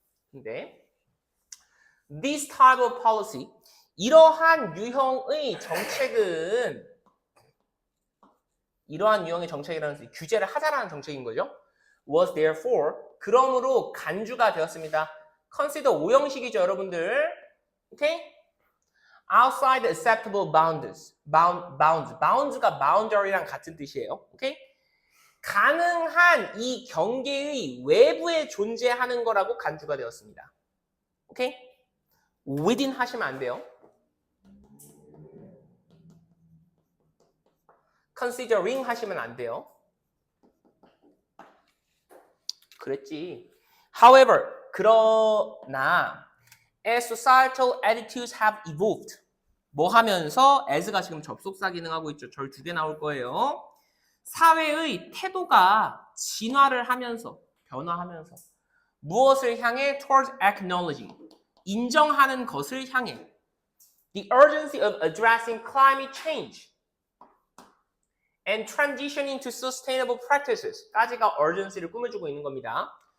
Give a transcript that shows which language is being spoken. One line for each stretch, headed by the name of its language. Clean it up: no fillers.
Korean: 근데
English: this type of policy,
Korean: 이러한 유형의 정책은 이러한 유형의 정책이라는 것은 규제를 하자라는 정책인 거죠.
English: was therefore,
Korean: 그러므로 간주가 되었습니다. consider 오형식이죠, 여러분들. 오케이?
English: outside the acceptable bounds.
Korean: bounds가 boundary랑 같은 뜻이에요. 오케이? 가능한 이 경계의 외부에 존재하는 거라고 간주가 되었습니다. 오케이? within 하시면 안 돼요. considering 하시면 안 돼요. 그랬지.
English: However,
Korean: 그러나
English: as societal attitudes have evolved.
Korean: 뭐 하면서 as가 지금 접속사 기능하고 있죠. 절 2개 나올 거예요. 사회의 태도가 진화를 하면서 변화하면서 무엇을 향해
English: towards acknowledging
Korean: 인정하는 것을 향해
English: the urgency of addressing climate change and transitioning to sustainable practices
Korean: 까지가 urgency를 꾸며주고 있는 겁니다.